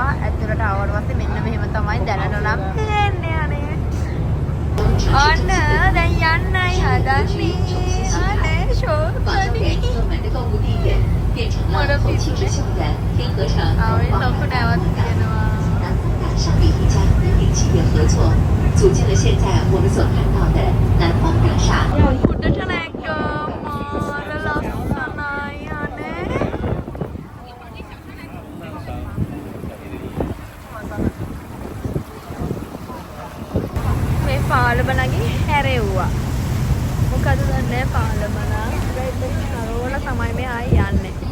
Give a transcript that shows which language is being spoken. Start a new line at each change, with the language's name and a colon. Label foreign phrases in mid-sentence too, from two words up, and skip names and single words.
Sinhala: ඇතුළට ආවට පස්සේ මෙන්න මෙහෙම තමයි දැනට නම් පේන්නේ අනේ. ඔන්න දැන් යන්නයි හදන්නේ. අනේ ෂෝපනි. මොන පිටිද? ආවේ ලොකු නැවත් කියනවා.
Chinese: 上里一家民营企业合作，组建了现在我们所看到的南方大厦。
Sinhala: උඩට නැග්ගා මාර ලස්සනයි අනේ. මේ පාලම නැගී හැරෙව්වා. මොකද දන්නේ පාලම නම් හරවල තමයි මේ ආයි යන්නේ.